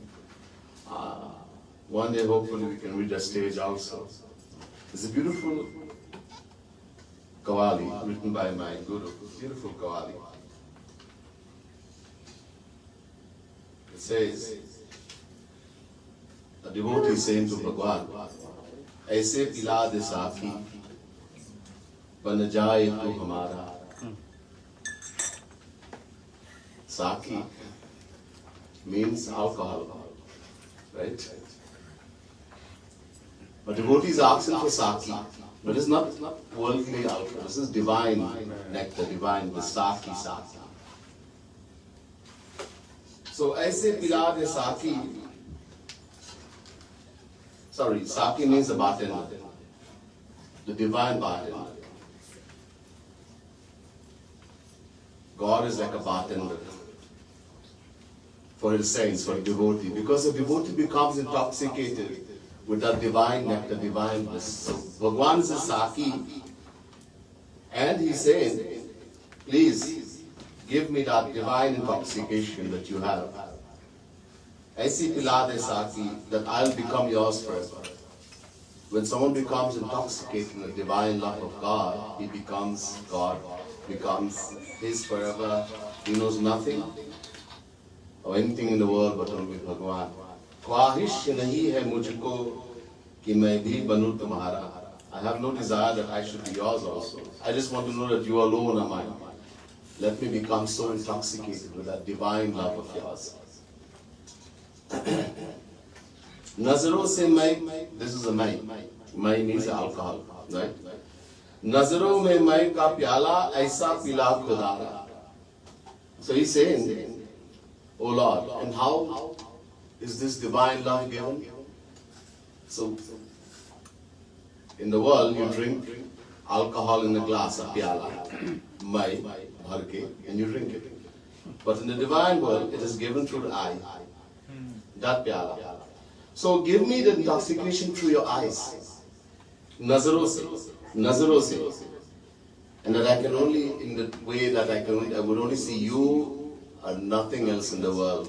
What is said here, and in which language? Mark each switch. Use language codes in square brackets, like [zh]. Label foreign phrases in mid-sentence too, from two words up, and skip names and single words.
[en] One day hopefully we can reach a stage also. It's a beautiful Kavali written by my Guru, beautiful Kavali. It says, a devotee saying to Bhagwan, [hi] ऐसे पिला दे साक़ी, बन जाए तू हमारा. [en] Sakhi means alcohol, right? But devotee is asking for sakhi, but it's not worldly alcohol. This is divine nectar, divine Sakhi. [hi] सो ऐसे पिला दे साक़ी. [en] Sorry, Sakhi means the bartender, the divine bartender. God is like a bartender for his saints, for a devotee, because a devotee becomes intoxicated with that divine nectar, divine bliss. So Bhagwan is a Saki, and he's saying, please give me that divine intoxication that you have. [hi] ऐसी पिला दे साक़ी, [en] that I'll become yours forever. When someone becomes intoxicated in the divine love of God, he becomes God, becomes his forever. He knows nothing or anything in the world but only Bhagwan. [hi] ख़्वाहिश नहीं है मुझको कि मैं भी बनूँ तुम्हारा. [en] I have no desire that I should be yours also. I just want to know that you alone are mine. Let me become so intoxicated with that divine love of yours. [hi] नज़रों से मै, [en] this is a mai. Mai means alcohol, right? [hi] नज़रों में मै का प्याला ऐसा पिला ख़ुदारा. [en] So he's saying, oh Lord, and how is this divine love given? So, in the world, you drink alcohol in a glass, a pyala, mai, bharke, and you drink it. But in the divine world, it is given through the eye, that pyala. So give me the intoxication through your eyes, [hi] नज़रों से, [en] and that I can only, in the way that I would only see you and nothing else in the world.